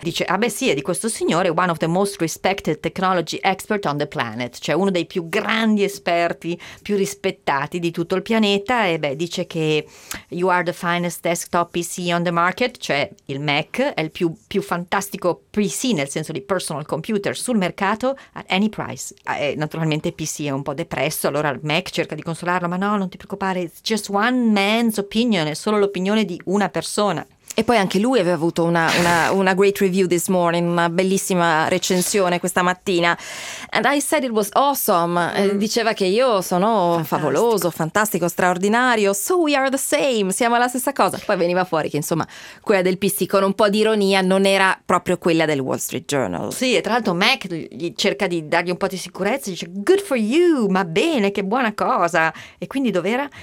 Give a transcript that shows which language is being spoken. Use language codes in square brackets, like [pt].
[it] Dice, ah beh sì, è di questo signore, one of the most respected technology expert on the planet, cioè uno dei più grandi esperti, più rispettati di tutto il pianeta, e beh dice che you are the finest desktop PC on the market, cioè il Mac è il più fantastico PC, nel senso di personal computer, sul mercato at any price. Naturalmente PC è un po' depresso, allora Mac cerca di consolarlo, ma no, non ti preoccupare, it's just one man's opinion, è solo l'opinione di una persona. E poi anche lui aveva avuto una great review this morning, una bellissima recensione questa mattina. [en] And I said it was awesome. [it] Diceva che io sono favoloso, fantastico, straordinario. So we are the same, siamo la stessa cosa. Poi veniva fuori che insomma quella del PC con un po' di ironia non era proprio quella del Wall Street Journal. Sì, e tra l'altro Mac cerca di dargli un po' di sicurezza, dice good for you, ma bene, che buona cosa. E quindi dov'era?